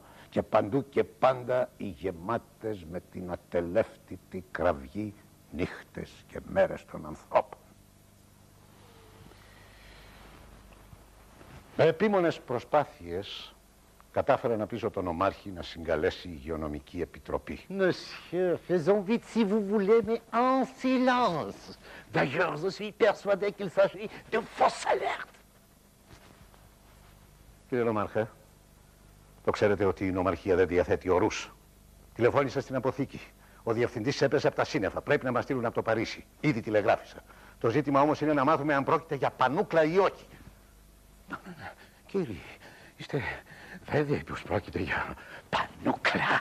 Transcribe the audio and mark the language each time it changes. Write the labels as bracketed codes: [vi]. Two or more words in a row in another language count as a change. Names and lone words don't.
[el] Και παντού και πάντα οι γεμάτες με την ατελεύτητη κραυγή νύχτες και μέρες των ανθρώπων. Με επίμονες προσπάθειες κατάφερα να πείσω τον Ομάρχη να συγκαλέσει υγειονομική επιτροπή. [fr] Monsieur, faisons vite si vous voulez, mais en silence. D'ailleurs, je suis persuadé qu'il s'agit de fausses alertes. [el] Κύριε Νομάρχα, το ξέρετε ότι η νομαρχία δεν διαθέτει ορούς. Τηλεφώνησα στην αποθήκη. Ο διευθυντής έπεσε από τα σύννεφα. Πρέπει να μας στείλουν από το Παρίσι. Ήδη τηλεγράφησα. Το ζήτημα όμως είναι να μάθουμε αν πρόκειται για πανούκλα ή όχι. Κύριε, είστε βέβαιοι πως πρόκειται για πανούκλα?